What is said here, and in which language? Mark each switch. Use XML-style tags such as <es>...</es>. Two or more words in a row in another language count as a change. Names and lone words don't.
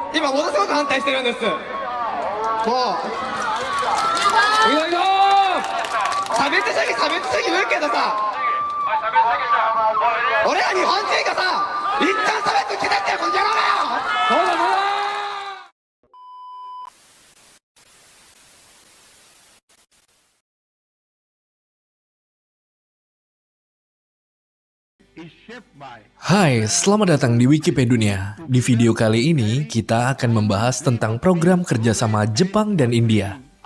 <ja>今ものすごく反対してるんです。もういろいろ差別主義言うけどさ、俺ら日本人がさ一旦差別受けてってよ、この野郎がよ。そうだそうだ。</ja> <id>Hai, selamat datang di Wikipedia. Di video kali ini, kita akan membahas tentang program kerjasama Jepang dan India.</id>